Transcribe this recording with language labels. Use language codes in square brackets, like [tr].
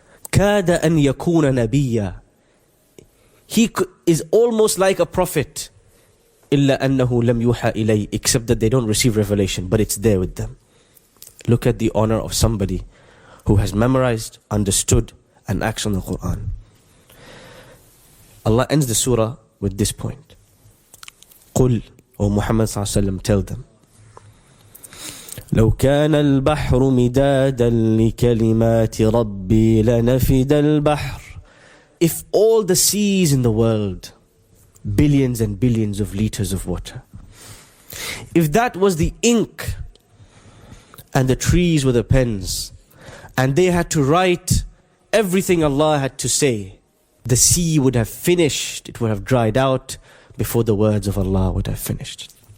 [ar] Kada an yakuna nabiyya. [en] He is almost like a prophet. [ar] Illa annahu lam yuha ilay, [en] except that they don't receive revelation, but it's there with them. Look at the honor of somebody who has memorized, understood, and acts on the Qur'an. Allah ends the surah with this point. [ar] قل, [en] O Muhammad sallallahu alaihi wasallam, tell them, [ar] لو كان البحر مدادا لكلمات ربي لنفد البحر. [en] If all the seas in the world, billions and billions of liters of water, if that was the ink and the trees were the pens, and they had to write everything Allah had to say, the sea would have finished, it would have dried out before the words of Allah would have finished.